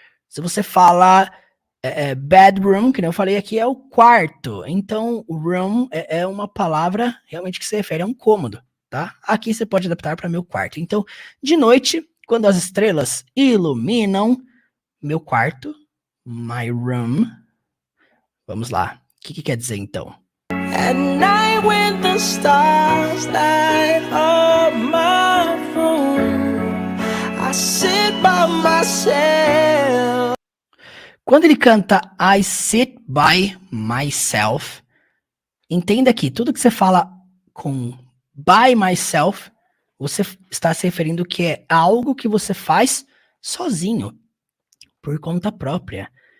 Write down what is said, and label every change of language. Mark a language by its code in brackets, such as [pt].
[pt] Se você fala bedroom, que nem eu falei aqui, é o quarto. Então, room é uma palavra realmente que se refere a um cômodo, tá? Aqui você pode adaptar para meu quarto. Então, de noite, quando as estrelas iluminam meu quarto, [en] my room. [pt] Vamos lá. O que quer dizer então? [en] At night when the stars light up my room, I sit by myself. [pt] Quando ele canta [en] I sit by myself, [pt] entenda que tudo que você fala com [en] by myself, [pt] você está se referindo que é algo que você faz sozinho, por conta própria.